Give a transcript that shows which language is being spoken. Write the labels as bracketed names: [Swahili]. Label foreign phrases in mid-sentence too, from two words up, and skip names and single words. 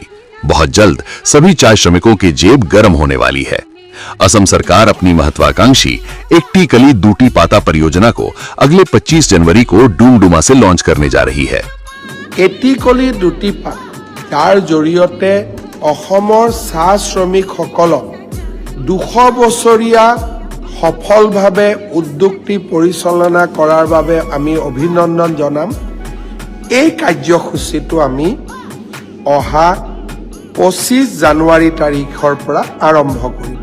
[Hindi] बहुत जल्द सभी चाय श्रमिकों की जेब गरम होने वाली है। असम सरकार अपनी महत्वाकांक्षी एकटी कली दूटी पाता परियोजना को अगले 25 जनवरी को डूमडुमा से लॉन्च करने जा रही है। [Assamese] एटी कली दूटी पात তাৰ জৰিয়তে অসমৰ চাহ শ্ৰমিকসকলক 200 বছৰীয়া সফলভাৱে উদ্যোগটি পৰিচালনা কৰাৰ বাবে আমি অভিনন্দন জনাম। এই কাৰ্যসূচীটো আমি অহা 25 জানুৱাৰী তাৰিখৰ পৰা আৰম্ভ কৰিম।